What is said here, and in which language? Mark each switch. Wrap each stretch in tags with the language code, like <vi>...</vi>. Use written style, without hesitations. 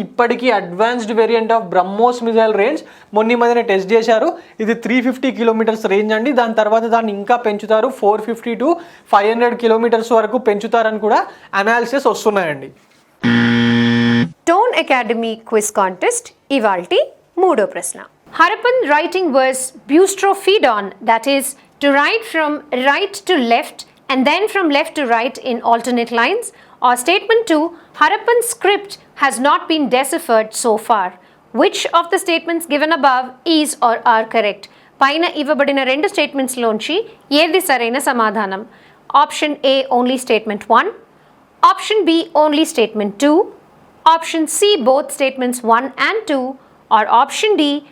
<te>ఇప్పటికీ advanced variant of BrahMos missile range మొన్న మధ్యనే టెస్ట్ చేశారు. ఇది 350 కిలోమీటర్స్ రేంజ్ అండి. దాని తర్వాత దాన్ని ఇంకా పెంచుతారు, 450 to 500 కిలోమీటర్స్ వరకు పెంచుతారని కూడా అనాలిసిస్ వస్తున్నాయండి. టోన్ అకాడమీ క్విజ్ కాంటెస్ట్ ఇవాల్టి 3వ ప్రశ్న.</te> <en>Harappan writing was boustrophodon, that is to write from right to left and then from left to right in alternate lines, or statement 2, Harappan script has not been deciphered so far. Which of the statements given above is or are correct?</en> <te>పైన ఇవ్వబడిన 2 statements లోంచి ఏది సరైన సమాధానం?</te> <en>option A only statement 1, option B only statement 2, option C both statements 1 and 2, or option D</en>